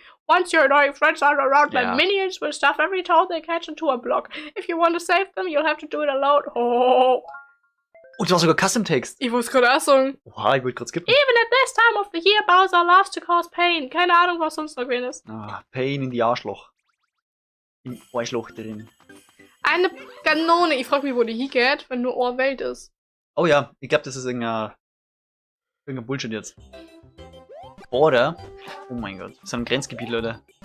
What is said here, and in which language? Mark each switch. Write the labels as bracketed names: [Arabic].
[English] Once your annoying friends are around, [German] Ja. [English] my minions will stuff every toad they catch into a block. If you want to save them, you'll have to do it alone. Oh. [German] Und du hast sogar Custom-Text. Ich muss gerade auch sagen. Oha, ich wollte gerade skippen. [English] Even at this time of the year, Bowser loves to cause pain. [German] Keine Ahnung, was sonst noch gewesen ist. Ah, Pain in die Arschloch. Im Arschloch drin. Eine Kanone. Ich frage mich, wo die hingeht, wenn nur Ohrwelt ist. Oh ja, ich glaube, das ist irgendein Bullshit jetzt. Oder, oh mein Gott, das ist ein Grenzgebiet, Leute.